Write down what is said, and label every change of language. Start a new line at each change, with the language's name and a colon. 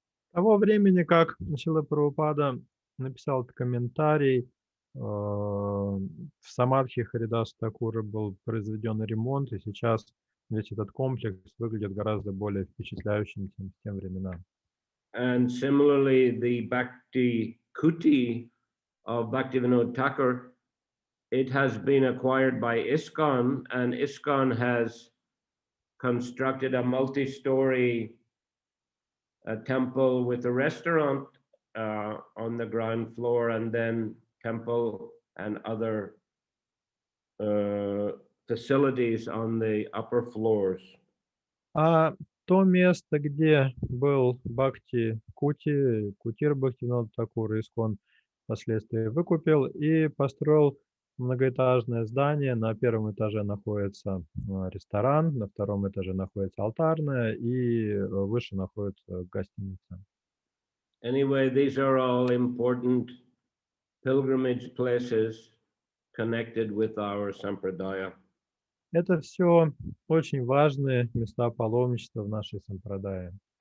Russian: С того времени, как Шрила Прабхупада написал этот комментарий, в самадхи Харидаса Такура был произведен ремонт, и сейчас весь этот комплекс выглядит гораздо более впечатляющим, чем в те времена.
English: And similarly, the Bhakti Kuti of Bhaktivinoda Thakur, it has been acquired by ISKCON, and ISKCON has constructed a multi-story temple with a restaurant on the ground floor, and then temple and other facilities on the upper floors.
Russian: А то место, где был Бхакти Кути, Кутир Бхактивинода Такура, ISKCON впоследствии выкупил и построил многоэтажное здание. На первом этаже находится ресторан, на втором этаже находится алтарная, и выше находится гостиница.
English: Anyway, these are all important pilgrimage places connected with our sampradaya.
Russian: Это все очень важные места паломничества в нашей сампрадае.